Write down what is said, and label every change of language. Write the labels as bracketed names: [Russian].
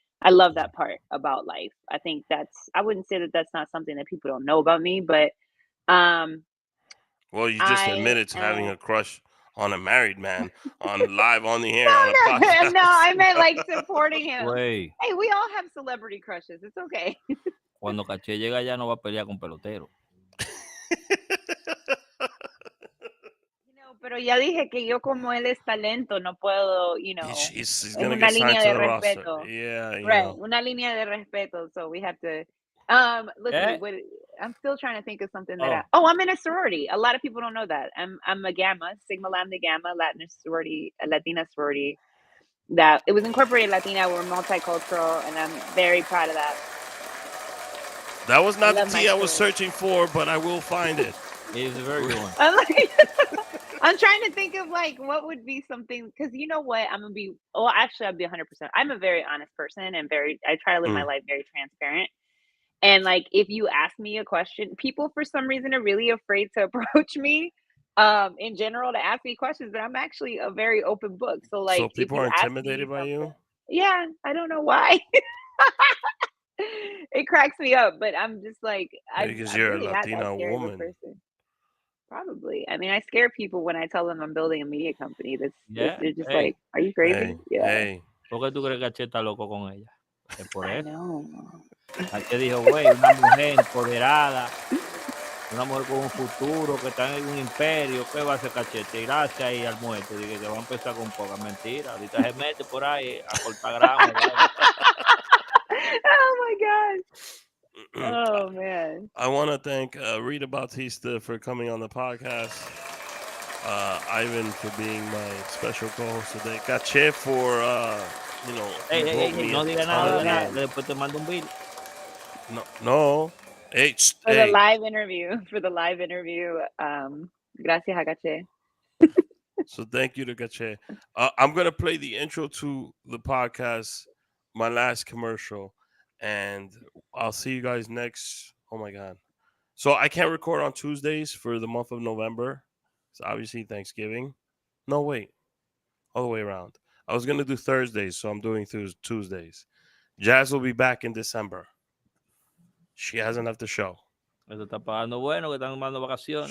[English] I love that part about life. I think I wouldn't say that that's not something that people don't know about me, but well, you just admitted to having a crush on a married man on live on the air on a podcast. No, I meant like supporting him. [Spanish] Wey. [English] Hey, we all have celebrity crushes. It's okay. [Spanish] Cuando Caché llega ya no va a pelear con pelotero. Pero ya dije que yo como él es talento, no puedo, [English] he's [Spanish] es una línea de respeto. [English] Yeah, [Spanish] right, una línea de respeto. [English] So we have to. Listen, I'm still trying to think of something that. I'm in a sorority. A lot of people don't know that. I'm a Gamma, Sigma Lambda Gamma, Latina sorority. That it was incorporated Latina. We're multicultural, and I'm very proud of that. That was not the tea I was searching for, but I will find it. It's a very good one. I'm trying to think of like what would be something, because you know what, I'm gonna be. Well, actually, I'll be 100%. I'm a very honest person, and I try to live my life very transparent. And like, if you ask me a question, people for some reason are really afraid to approach me, in general, to ask me questions. But I'm actually a very open book. So like, so people are intimidated by you. Yeah, I don't know why. It cracks me up, but I'm just like, because you're really a Latina woman. Probably. I mean, I scare people when I tell them I'm building a media company. They're just like, are you crazy? [Spanish] ¿Por qué tú crees que Caché está loco con ella? Es por eso. No. Caché dijo, güey, una mujer empoderada, una mujer con un futuro, que está en un imperio, ¿qué va a hacer Cachete? Gracias y al muerto. Dije que va a empezar con poca mentira. Ahorita se mete por ahí a cortar grama. [English] Oh my God. Oh man. I want to thank Rita Bautista for coming on the podcast. Ivan for being my special co-host today. Caché for [Spanish] Hey, no diga nada, después te mando un bill. [English] No. Hey, for the live interview. [Spanish] Gracias a Caché. [English] So thank you to Caché. I'm gonna play the intro to the podcast, my last commercial, and I'll see you guys next. Oh my God. So I can't record on Tuesdays for the month of November. It's obviously Thanksgiving. No, wait. All the way around. I was going to do Thursdays, so I'm doing Tuesdays. Jazz will be back in December. She has enough to show. [Spanish] Eso está pagando bueno, que están dando vacaciones.